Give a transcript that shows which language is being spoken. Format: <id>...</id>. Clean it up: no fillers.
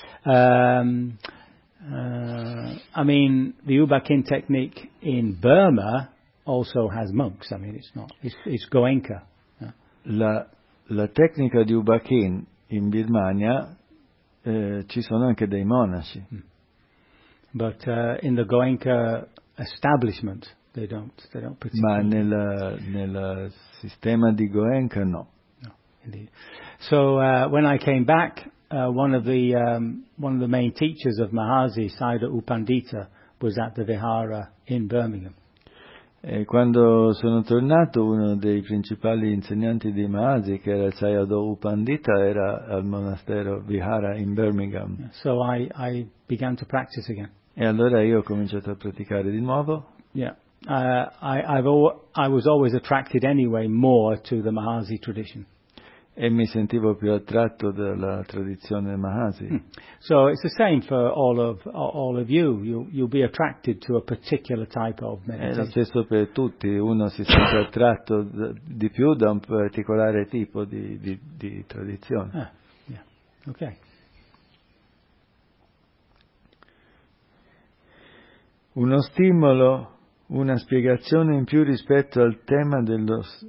<en>I mean, the Ubakin technique in Burma also has monks. I mean, it's not. It's Goenka.</en> <it>La tecnica di Ubakin in Birmania ci sono anche dei monaci.</it> <en>But in the Goenka establishment, they don't participate.</en> <it>Ma nel sistema di Goenka no.</it> <en>No, indeed. So when I came back, one of the main teachers of Mahasi, Saida Upandita, was at the Vihara in Birmingham.</en> <it>E quando sono tornato, uno dei principali insegnanti di Mahasi, che era Saida Upandita, era al monastero Vihara in Birmingham.</it> <en>So I began to practice again.</en> <it>E allora io ho cominciato a praticare di nuovo.</it> <en>Yeah, I was always attracted anyway more to the Mahasi tradition.</en> <it>E mi sentivo più attratto dalla tradizione Mahasi.</it> <en>So it's the same for all of you. You'll be attracted to a particular type of meditation.</en> <it>È lo stesso per tutti. Uno si sente attratto di più da un particolare tipo di tradizione.</it> <en>Yeah. Okay.</en> <it>Uno stimolo, una spiegazione in più rispetto al tema dello.</it>